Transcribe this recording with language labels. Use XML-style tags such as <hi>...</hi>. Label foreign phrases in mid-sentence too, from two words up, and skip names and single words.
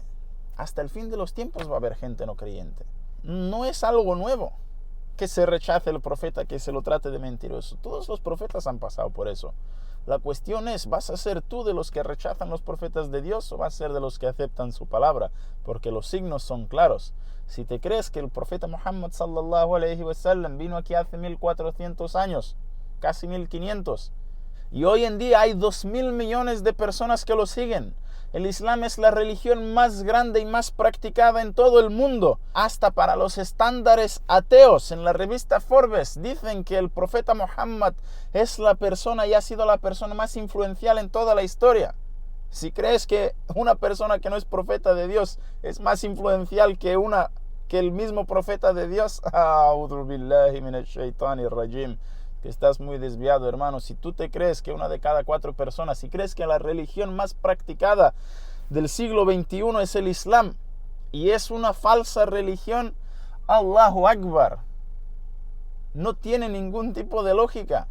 <es>Hasta el fin de los tiempos va a haber gente no creyente. No es algo nuevo que se rechace el profeta, que se lo trate de mentiroso. Todos los profetas han pasado por eso. La cuestión es, ¿vas a ser tú de los que rechazan los profetas de Dios o vas a ser de los que aceptan su palabra? Porque los signos son claros. Si te crees que el profeta Muhammad</es> <ar>صلى الله عليه وسلم</ar> <es>vino aquí hace 1400 años, casi 1500, y hoy en día hay 2.000 millones de personas que lo siguen. El Islam es la religión más grande y más practicada en todo el mundo. Hasta para los estándares ateos, en la revista Forbes, dicen que el profeta Muhammad es la persona y ha sido la persona más influencial en toda la historia. Si crees que una persona que no es profeta de Dios es más influencial que el mismo profeta de Dios,</es> <ar>أعوذ بالله من الشيطان الرجيم,</ar> <es>que estás muy desviado, hermano. Si tú te crees que una de cada 4 personas, si crees que la religión más practicada del siglo XXI es el Islam y es una falsa religión,</es> <ar>الله أكبر,</ar> <es>no tiene ningún tipo de lógica.</es>